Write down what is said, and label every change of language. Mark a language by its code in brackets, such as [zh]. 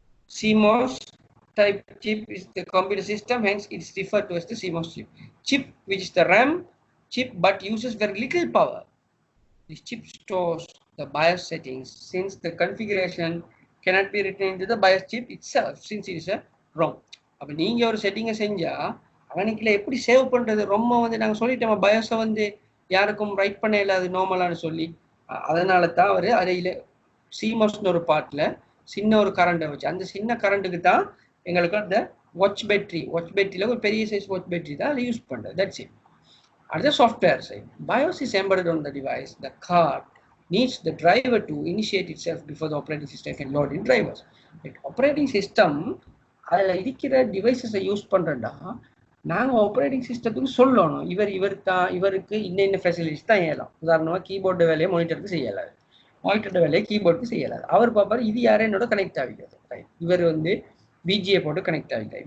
[en] CMOS type chip is the computer system, hence it's referred to as the CMOS chip. Chip which is the RAM chip but uses very little power. This chip stores the BIOS settings since the configuration cannot be written into the BIOS chip itself since it is a ROM. [ta] அப்போ நீங்கள் ஒரு செட்டிங்கை செஞ்சால் அவனுக்குள்ள எப்படி save பண்ணுறது, ரொம்ப வந்து நாங்கள் சொல்லிட்டோம் பயோஸை வந்து யாருக்கும் ரைட் பண்ண இல்லாது நார்மலானு சொல்லி, அதனால தான் அவர் அதில் CMOSன்னு ஒரு பார்ட்டில் சின்ன ஒரு கரண்ட்டை வச்சு, அந்த சின்ன கரண்ட்டுக்கு தான் எங்களுக்கு அந்த வாட்ச் பேட்டரியில் ஒரு பெரிய சைஸ் வாட்ச் பேட்டரி தான் அதை யூஸ் பண்ணுறது. That's it. அடுத்த software side, [en] BIOS is embedded on the device. The card needs the driver to initiate itself before the operating system can load in drivers. [ta] Operating system அதில் இருக்கிற டிவைசஸை use பண்ணுறதா நாங்கள் operating சிஸ்டத்துக்கு சொல்லணும், இவருக்கு இன்ன facilities தான் ஏலாம். உதாரணமாக கீபோர்டு வேலையை மானிட்டருக்கு செய்யலாது, மானிட்டர் வேலையை கீபோர்டுக்கு செய்யலாது. அவர் பார்ப்பார் இது யாரும் என்னோட கனெக்ட் ஆகிக்கிறது. ரைட், இவர் வந்து VGA போட்டு கனெக்ட் ஆகிக்கிறார்.